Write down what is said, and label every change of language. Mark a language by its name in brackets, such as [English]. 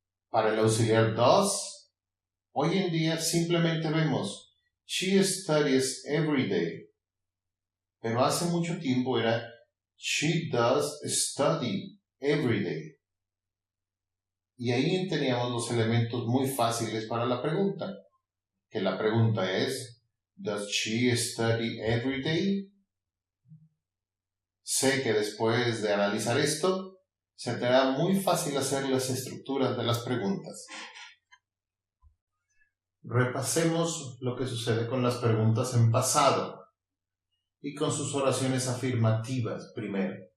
[Spanish] Para el auxiliar does, hoy en día simplemente vemos [English] she studies every day. [Spanish] Pero hace mucho tiempo era [English] she does study every day. [Spanish] Y ahí teníamos los elementos muy fáciles para la pregunta. Que la pregunta es, [English] does she study every day? [Spanish] Sé que después de analizar esto, se te hará muy fácil hacer las estructuras de las preguntas. Repasemos lo que sucede con las preguntas en pasado y con sus oraciones afirmativas primero.